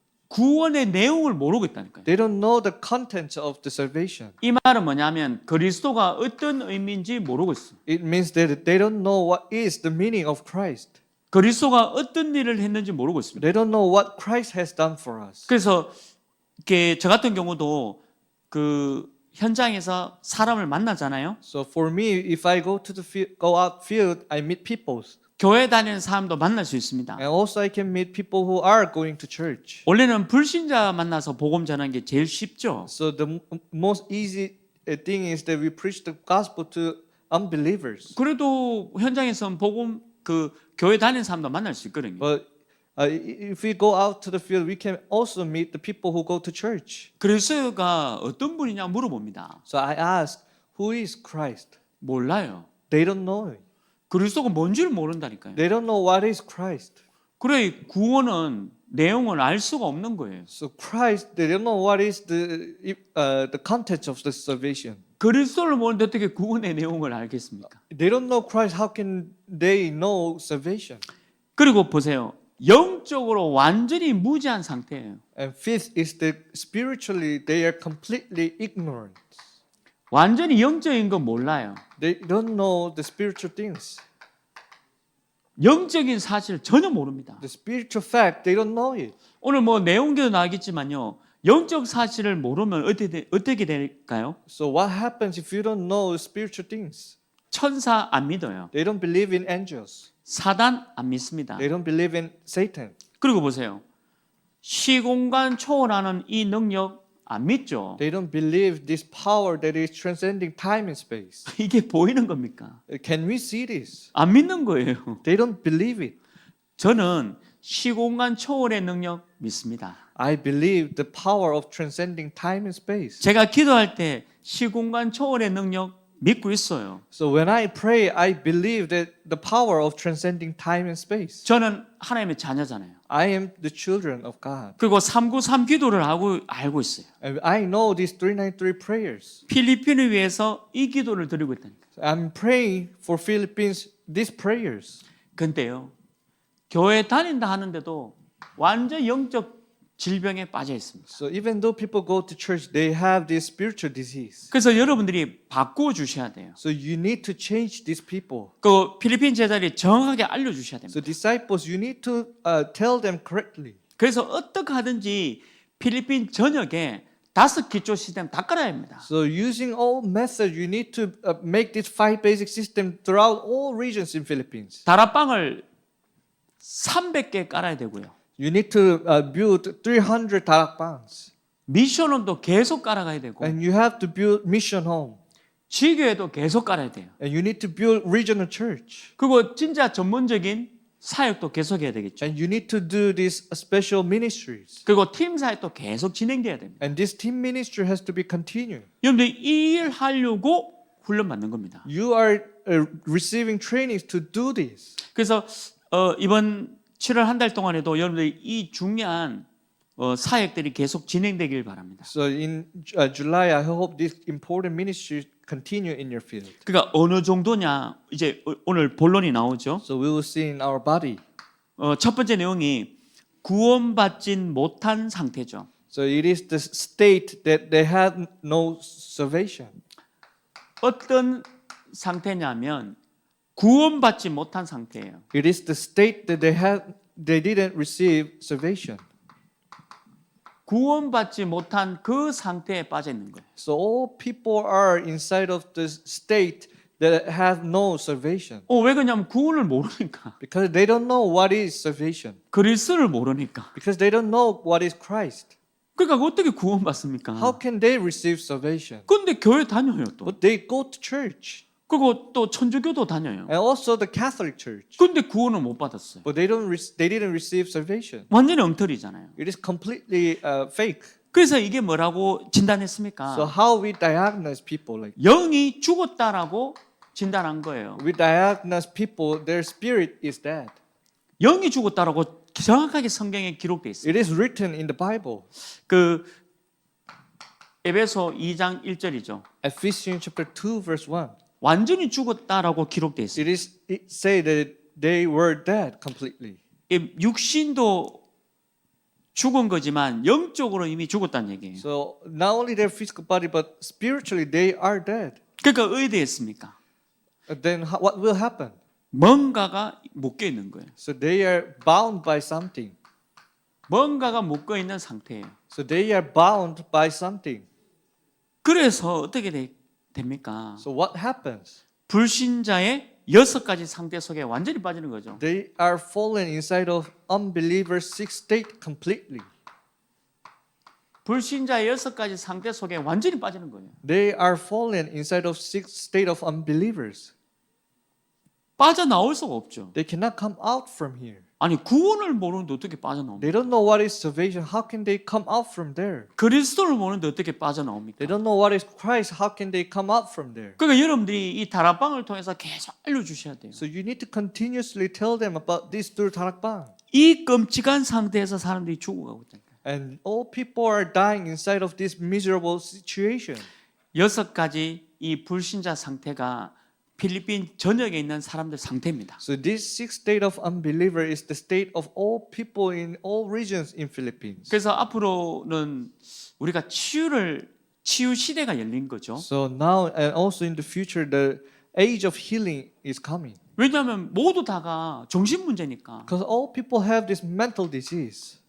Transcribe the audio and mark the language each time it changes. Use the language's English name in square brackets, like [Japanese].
[Korean] 구원의 내용을 모르고 있다니까요. [English] They don't know the contents of the salvation. [Korean] 이 말은 뭐냐면 그리스도가 어떤 의미인지 모르고 있어요. [English] It means that they don't know what is the meaning of Christ. [Korean] 그리스도가 어떤 일을 했는지 모르고 있습니다. [English] They don't know what Christ has done for us. [Korean] 그래서 이렇게 저 같은 경우도 그 현장에서 사람을 만나잖아요. [English] So for me, if I go to the field, go out field, I meet people, [Korean] 교회 다니는 사람도 만날 수 있습니다. [English] and also I can meet people who are going to church. [Korean] 원래는 불신자 만나서 복음 전하는 게 제일 쉽죠. [English] So the most easy thing is that we preach the gospel to unbelievers. [Korean] 그래도 현장에서는 복음 그 교회 다니는 사람도 만날 수 있거든요. [English] But if we go out to the field, we can also meet the people who go to church. [Korean] 그리스도가 어떤 분이냐 물어봅니다. [English] So I asked, who is Christ? [Korean] 몰라요. [English] They don't know it. [Korean] 그리스도가 뭔지를 모른다니까요. [English] They don't know what is Christ. [Korean] 그래 구원은 내용을 알 수가 없는 거예요. [English] So Christ, they don't know what is the content of the salvation. [Korean] 그리스도를 모르는데 어떻게 구원의 내용을 알겠습니까? [English] They don't know Christ. How can they know salvation? [Korean] 그리고 보세요. 영적으로 완전히 무지한 상태예요. [English] And fifth is that spiritually they are completely ignorant. [Korean] 완전히 영적인 거 몰라요. [English] They don't know the spiritual things. [Korean] 영적인 사실을 전혀 모릅니다. [English] The spiritual fact, they don't know it. [Korean] 오늘 뭐 내용도 나겠지만요. 영적 사실을 모르면 어떻게 될까요? [English] So what happens if you don't know spiritual things? [Korean] 천사 안 믿어요. [English] They don't believe in angels. [Korean] 사단 안 믿습니다. [English] They don't believe in Satan. [Korean] 그리고 보세요. 시공간 초월하는 이 능력 안 믿죠. [English] They don't believe this power that is transcending time and space. [Korean] 이게 보이는 겁니까? [English] Can we see this? [Korean] 안 믿는 거예요. [English] They don't believe it. [Korean] 저는 시공간 초월의 능력 믿습니다. [English] I believe the power of transcending time and space. [Korean] 제가 기도할 때 시공간 초월의 능력 믿고 있어요. [English] So when I pray, I believe that the power of transcending time and space. [Korean] 저는 하나님의 자녀잖아요. [English] I am the children of God. [Korean] 그리고 393 기도를 알고 있어요. [English] And I know these 393 prayers. [Korean] 필리핀을 위해서 이 기도를 드리고 있다니까. [English] I'm praying for Philippines these prayers. [Korean] 근데요. 교회 다닌다 하는데도 완전 영적 질병에 빠져 있습니다. [English] So even though people go to church, they have this spiritual disease. [Korean] 그래서 여러분들이 바꾸어 주셔야 돼요. [English] So you need to change these people. [Korean] 그 필리핀 제자들이 정확하게 알려 주셔야 됩니다. [English] So disciples, you need to tell them correctly. [Korean] 그래서 어떻게 하든지 필리핀 전역에 5 기초 시스템 다 깔아야 합니다. [English] So using all methods, you need to make this 5 basic system throughout all regions in Philippines. [Korean] 다락방을 300개 깔아야 되고요. [English] You need to build 300 darakbangs. [Korean] 미션홈도 계속 깔아가야 되고 [English] And you have to build mission home. [Korean] 지교회도 계속 깔아야 돼요. [English] And you need to build regional church. [Korean] 그리고 진짜 전문적인 사역도 계속 해야 되겠죠. [English] And you need to do these special ministries. [Korean] 그리고 팀 사역도 계속 진행돼야 됩니다. [English] And this team ministry has to be continued. [Korean] 여러분들 이 일 하려고 훈련 받는 겁니다. [English] You are receiving trainings to do this. [Korean] 그래서 이번 7월 한 달 동안에도 여러분들 이 중요한 사역들이 계속 진행되길 바랍니다. [English] So in July, I hope this important ministry continue in your field. [Korean] 그러니까 어느 정도냐 이제 오늘 본론이 나오죠. [English] So we will see in our body. [Korean] 첫 번째 내용이 구원받진 못한 상태죠. [English] So it is the state that they have no salvation. [Korean] 어떤 상태냐면 구원받지 못한 상태예요. [English] It is the state that they didn't receive salvation. [Korean] 구원받지 못한 그 상태에 빠져 있는 거예요. [English] So all people are inside of the state that have no salvation [Korean] 왜 그러냐면 구원을 모르니까. [English] because they don't know what is salvation. [Korean] 그리스도를 모르니까. [English] Because they don't know what is Christ. [Korean] 그러니까 어떻게 구원받습니까? [English] How can they receive salvation? [Korean] 근데 교회 다녀요 또. [English] But they go to church [Korean] 그리고 또 천주교도 다녀요. [English] and also the Catholic Church. [Korean] 근데 구원을 못 받았어요. [English] But they didn't receive salvation. [Korean] 완전히 엉터리잖아요. [English] It is completely fake. [Korean] 그래서 이게 뭐라고 진단했습니까? [English] So how we diagnose people like [Korean] 영이 죽었다라고 진단한 거예요. [English] we diagnose people their spirit is dead. [Korean] 영이 죽었다라고 정확하게 성경에 기록돼 있어요. [English] It is written in the Bible. [Korean] 그 에베소 2장 1절이죠. [English] Ephesians chapter 2 verse 1. [Korean] 완전히 죽었다라고 기록돼 있어요. [English] It say that they were dead completely. [Korean] 육신도 죽은 거지만 영적으로 이미 죽었다는 얘기예요. [English] So not only their physical body but spiritually they are dead. [Korean] 그러니까 의대했습니까? [English] Then what will happen? [Korean] 뭔가가 묶여 있는 거예요. [English] So they are bound by something. [Korean] 뭔가가 묶여 있는 상태예요. [English] So they are bound by something. [Korean] 그래서 어떻게 됩니까? [English] So what happens? [Korean] 불신자의 6가지 상태 속에 완전히 빠지는 거죠. [English] They are fallen inside of unbelievers' sick state completely. [Korean] 불신자의 6가지 상태 속에 완전히 빠지는 거예요. [English] They are fallen inside of sick state of unbelievers. [Korean] 빠져나올 수가 없죠. [English] They cannot come out from here. [Korean] 아니 구원을 모르는데 어떻게 빠져나옵니까? [English] They don't know what is salvation. How can they come out from there? [Korean] 그리스도를 모르는데 어떻게 빠져나옵니까? [English] They don't know what is Christ. How can they come out from there? [Korean] 그러니까 여러분들이 이 다락방을 통해서 계속 알려주셔야 돼요. [English] So you need to continuously tell them about this through 다락방. [Korean] 이 끔찍한 상태에서 사람들이 죽어가고 있다니까. [English] And all people are dying inside of this miserable situation. [Korean] 6가지 이 불신자 상태가 필리핀 전역에 있는 사람들 상태입니다. [English] So this sixth state of unbeliever is the state of all people in all regions in Philippines. [Korean] 그래서 앞으로는 우리가 치유 시대가 열린 거죠. [English] So now and also in the future, the age of healing is coming. [Korean] 왜냐하면 모두 다가 정신 문제니까. [English] Because all people have this mental disease.